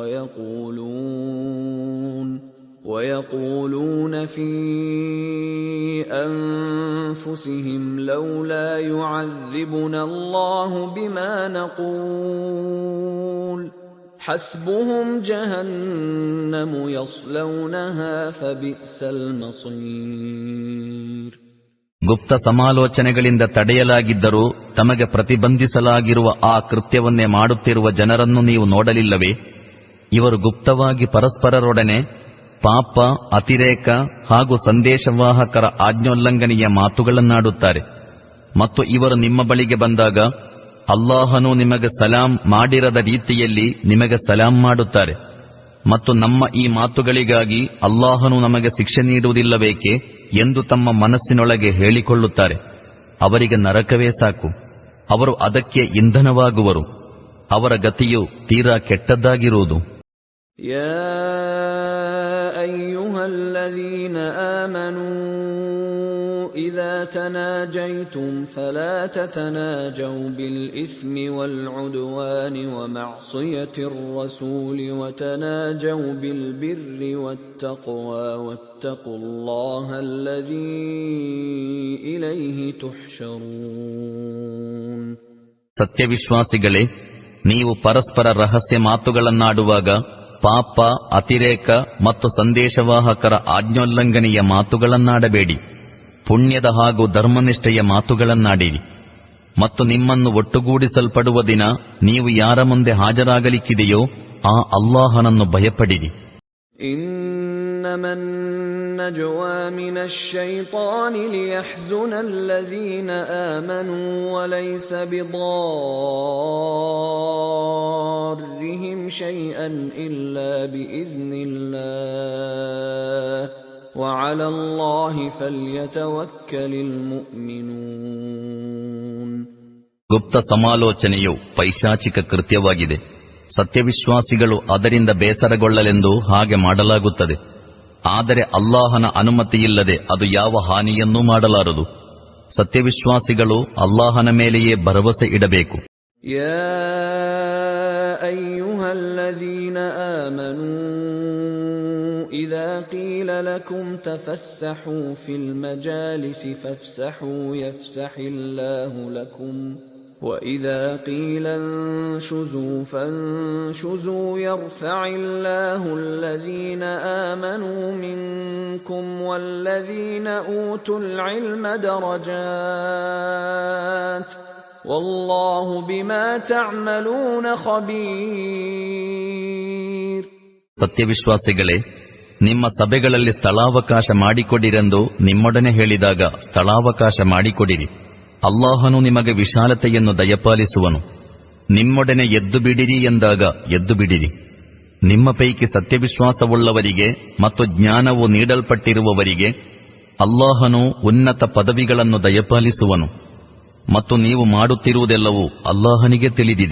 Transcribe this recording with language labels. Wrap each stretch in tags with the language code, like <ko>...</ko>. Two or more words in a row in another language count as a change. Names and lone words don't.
<ar>ويقولون في أنفسهم لولا يعذبنا الله بما نقول حسبهم جهنم يصلونها فبئس المصير.</ar> <kn>ಗುಪ್ತ ಸಮಾಲೋಚನೆಗಳಿಂದ ತಡೆಯಲಾಗಿದ್ದರೂ ತಮಗೆ ಪ್ರತಿಬಂಧಿಸಲಾಗಿರುವ ಆ ಕೃತ್ಯವನ್ನೇ ಮಾಡುತ್ತಿರುವ ಜನರನ್ನು ನೀವು ನೋಡಲಿಲ್ಲವೇ? ಇವರು ಗುಪ್ತವಾಗಿ ಪರಸ್ಪರರೊಡನೆ ಪಾಪ, ಅತಿರೇಕ ಹಾಗೂ ಸಂದೇಶವಾಹಕರ ಆಜ್ಞೋಲ್ಲಂಘನೆಯ ಮಾತುಗಳನ್ನಾಡುತ್ತಾರೆ. ಮತ್ತು ಇವರು ನಿಮ್ಮ ಬಳಿಗೆ ಬಂದಾಗ ಅಲ್ಲಾಹನು ನಿಮಗೆ ಸಲಾಂ ಮಾಡಿರದ ರೀತಿಯಲ್ಲಿ ನಿಮಗೆ ಸಲಾಂ ಮಾಡುತ್ತಾರೆ. ಮತ್ತು ನಮ್ಮ ಈ ಮಾತುಗಳಿಗಾಗಿ ಅಲ್ಲಾಹನು ನಮಗೆ ಶಿಕ್ಷೆ ನೀಡುವುದಿಲ್ಲಬೇಕೆ ಎಂದು ತಮ್ಮ ಮನಸ್ಸಿನೊಳಗೆ ಹೇಳಿಕೊಳ್ಳುತ್ತಾರೆ. ಅವರಿಗೆ ನರಕವೇ ಸಾಕು, ಅವರು ಅದಕ್ಕೆ ಇಂಧನವಾಗುವರು. ಅವರ ಗತಿಯು ತೀರಾ ಕೆಟ್ಟದ್ದಾಗಿರುವುದು.</kn> <ar>يا أيها الذين آمنوا إذا تناجيتم فلا تتناجوا بالإثم والعدوان ومعصية الرسول وتناجوا بالبر والتقوى واتقوا الله الذي إليه تحشرون.</ar> <kn>ಸತ್ಯವಿಶ್ವಾಸಿಗಳೇ, ನೀವು ಪರಸ್ಪರ ರಹಸ್ಯ ಮಾತುಗಳನ್ನಾಡುವಾಗ ಪಾಪ, ಅತಿರೇಕ ಮತ್ತು ಸಂದೇಶವಾಹಕರ ಆಜ್ಞೋಲ್ಲಂಘನೆಯ ಮಾತುಗಳನ್ನಾಡಬೇಡಿ. ಪುಣ್ಯದ ಹಾಗೂ ಧರ್ಮನಿಷ್ಠೆಯ ಮಾತುಗಳನ್ನಾಡಿರಿ. ಮತ್ತು ನಿಮ್ಮನ್ನು ಒಟ್ಟುಗೂಡಿಸಲ್ಪಡುವ ದಿನ ನೀವು ಯಾರ ಮುಂದೆ ಹಾಜರಾಗಲಿಕ್ಕಿದೆಯೋ ಆ ಅಲ್ಲಾಹನನ್ನು ಭಯಪಡಿರಿ.</kn> <ar>إنما النجوى من الشيطان ليحزن الذين آمنوا وليس بضارهم شيئا إلا بإذن الله وعلى الله فليتوكل المؤمنون.</ar> <kn>ಗುಪ್ತ ಸಮಾಲೋಚನೆಯು ಪೈಶಾಚಿಕ ಕೃತ್ಯವಾಗಿದೆ. ಸತ್ಯವಿಶ್ವಾಸಿಗಳು ಅದರಿಂದ ಬೇಸರಗೊಳ್ಳಲೆಂದು ಹಾಗೆ ಮಾಡಲಾಗುತ್ತದೆ. ಆದರೆ ಅಲ್ಲಾಹನ ಅನುಮತಿಯಿಲ್ಲದೆ ಅದು ಯಾವ ಹಾನಿಯನ್ನೂ ಮಾಡಲಾರದು. ಸತ್ಯವಿಶ್ವಾಸಿಗಳು ಅಲ್ಲಾಹನ ಮೇಲೆಯೇ ಭರವಸೆ ಇಡಬೇಕು.</kn> <ar>يا أيها الذين آمنوا إذا قيل لكم تفسحوا في المجالس فافسحوا يفسح الله لكم وَإِذَا قِيلَ انشُزُوا فَانشُزُوا يَرْفَعِ اللَّهُ الَّذِينَ آمَنُوا مِنكُمْ وَالَّذِينَ أُوتُوا الْعِلْمَ دَرَجَاتٍ وَاللَّهُ بِمَا تَعْمَلُونَ خَبِيرٌ.</ar> <kn>ಸತ್ಯವಿಶ್ವಾಸಿಗಳೇ, ನಿಮ್ಮ ಸಭೆಗಳಲ್ಲಿ ಸ್ಥಳಾವಕಾಶ ಮಾಡಿಕೊಡಿರೆಂದು ನಿಮ್ಮೊಡನೆ ಹೇಳಿದಾಗ ಸ್ಥಳಾವಕಾಶ ಮಾಡಿಕೊಡಿರಿ. ಅಲ್ಲಾಹನು ನಿಮಗೆ ವಿಶಾಲತೆಯನ್ನು ದಯಪಾಲಿಸುವನು. ನಿಮ್ಮೊಡನೆ ಎದ್ದು ಬಿಡಿರಿ ಎಂದಾಗ ಎದ್ದು ಬಿಡಿರಿ. ನಿಮ್ಮ ಪೈಕಿ ಸತ್ಯವಿಶ್ವಾಸವುಳ್ಳವರಿಗೆ ಮತ್ತು ಜ್ಞಾನವು ನೀಡಲ್ಪಟ್ಟಿರುವವರಿಗೆ ಅಲ್ಲಾಹನು ಉನ್ನತ ಪದವಿಗಳನ್ನು ದಯಪಾಲಿಸುವನು ಮತ್ತು ನೀವು ಮಾಡುತ್ತಿರುವುದೆಲ್ಲವೂ ಅಲ್ಲಾಹನಿಗೆ ತಿಳಿದಿದೆ.</kn>